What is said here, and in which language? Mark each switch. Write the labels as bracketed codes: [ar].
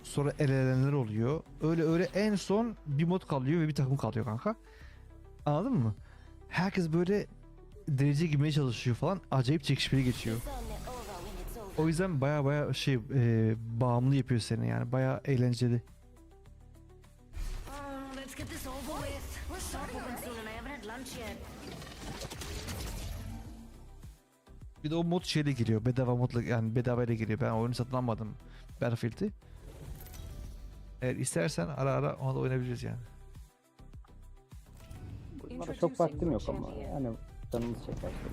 [tr] Sonra elenenler oluyor. Öyle en son bir mod kalıyor ve bir takım kalıyor kanka. Anladın mı? Herkes böyle derece girmeye çalışıyor falan. Acayip çekişmeli geçiyor. O yüzden baya şey bağımlı yapıyor seni yani. Baya eğlenceli. [en] Let's get this over with. We're so open soon and I haven't had lunch yet. [tr] Bir de o mod şeyle giriyor. Bedava modla yani bedavayla giriyor. Ben oyunu satın almadım. Battlefield'i. Eğer istersen ara ona da oynayabiliriz yani. Bana çok vaktim yok ama yani canımız çeker.